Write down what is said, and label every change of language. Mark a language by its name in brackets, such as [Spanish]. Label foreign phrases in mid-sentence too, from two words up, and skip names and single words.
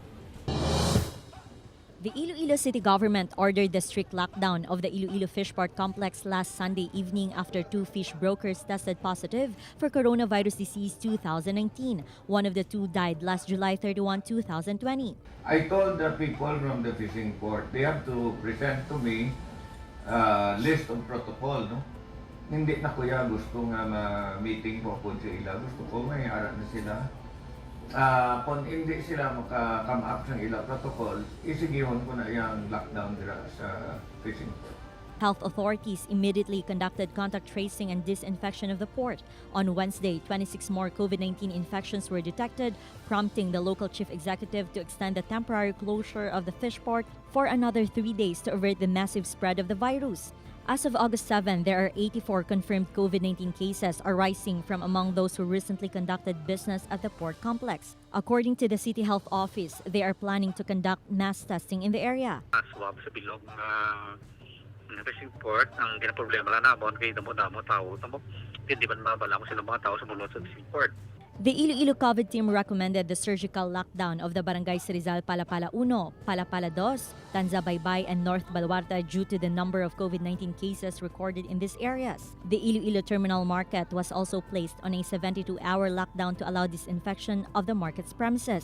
[English] The Iloilo City government ordered the strict lockdown of the Iloilo Fish Port Complex last Sunday evening after 2 fish brokers tested positive for coronavirus disease 2019. One of the 2 died last July 31, 2020. I told the people from the fishing port, they have to present to me list of protocol, no? [Hiligaynon] Hindi na kuya gusto nga ma-meeting ko po sa ila. Gusto ko may aral na sila. Kung hindi sila maka-come up sa ila protocol, isigihon ko na yung lockdown dira sa [English] fishing port. Health authorities immediately conducted contact tracing and disinfection of the port. On Wednesday, 26 more COVID-19 infections were detected, prompting the local chief executive to extend the temporary closure of the fish port for another 3 days to avert the massive spread of the virus. As of August 7, there are 84 confirmed COVID-19 cases arising from among those who recently conducted business at the port complex. According to the City Health Office, they are planning to conduct mass testing in the area. [Hiligaynon] Swab sa bilog na [English] fishing port, [Hiligaynon] ang ginaproblema lang naman kay damo-damo tao. Hindi ba mabala mo sila mga tao sa bulot sa [English] fishing port? The Iloilo COVID team recommended the surgical lockdown of the barangays Rizal Palapala 1, Palapala 2, Tanza-Baybay, and North Baluarte due to the number of COVID-19 cases recorded in these areas. The Iloilo Terminal Market was also placed on a 72-hour lockdown to allow disinfection of the market's premises.